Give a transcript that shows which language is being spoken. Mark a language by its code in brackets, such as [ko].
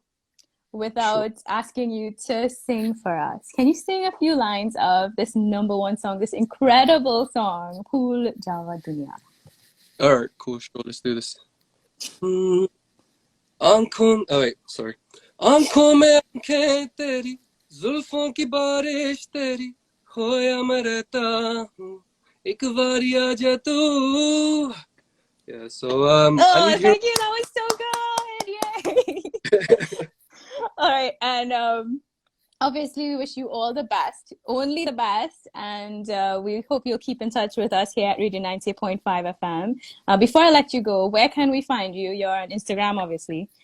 [en] Sure. without asking you to sing for us. Can you sing a few lines of this number one song, this incredible song, Phul Javan Duniya? All right, cool. Sure, let's do this. Hmm, आंखों oh wait, sorry. [hi] आंखों में आंखें तेरी जुल्फों की बारिश तेरी खोया मैं रहता हूँ एक बारी आजा तू. [en] Yeah, so I Oh, need your thank you. That was so good. Yay. All right. And Obviously, we wish you all the best, only the best, and we hope you'll keep in touch with us here at Radio 90.5 FM. Before I let you go, where can we find you? You're on Instagram, obviously.